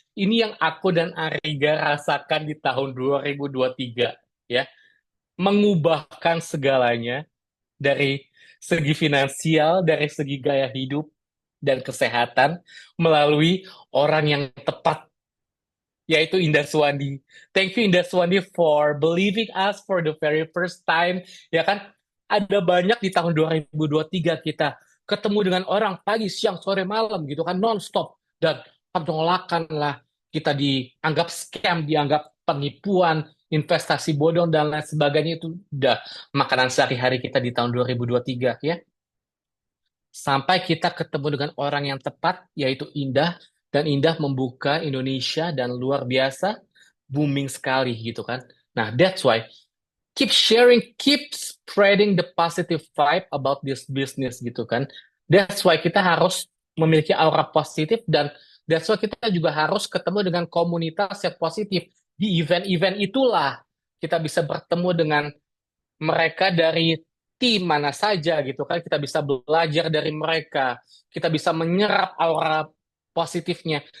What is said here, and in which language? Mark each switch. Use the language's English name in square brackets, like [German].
[Indonesian] Ini yang aku dan Ariga rasakan di tahun 2023 ya. Mengubahkan segalanya dari segi finansial, dari segi gaya hidup dan kesehatan melalui orang yang tepat, yaitu Indah Suwandi. [English] Thank you Indah Suwandi for believing us for the very first time. [Indonesian] Ya kan, ada banyak di tahun 2023 kita ketemu dengan orang pagi, siang, sore, malam gitu kan, non-stop. Dan penolakan lah, kita dianggap scam, dianggap penipuan, investasi bodong, dan lain sebagainya. Itu udah makanan sehari-hari kita di tahun 2023 ya. Sampai kita ketemu dengan orang yang tepat, yaitu Indah, dan Indah membuka Indonesia dan luar biasa, booming sekali gitu kan. [English] Nah, that's why keep sharing, keep spreading the positive vibe about this business [Indonesian] gitu kan. [English] That's why [Indonesian] kita harus memiliki aura positif, dan [English] that's why [Indonesian] kita juga harus ketemu dengan komunitas yang positif. Di event-event itulah kita bisa bertemu dengan mereka dari tim mana saja gitu kan, kita bisa belajar dari mereka, kita bisa menyerap aura positifnya.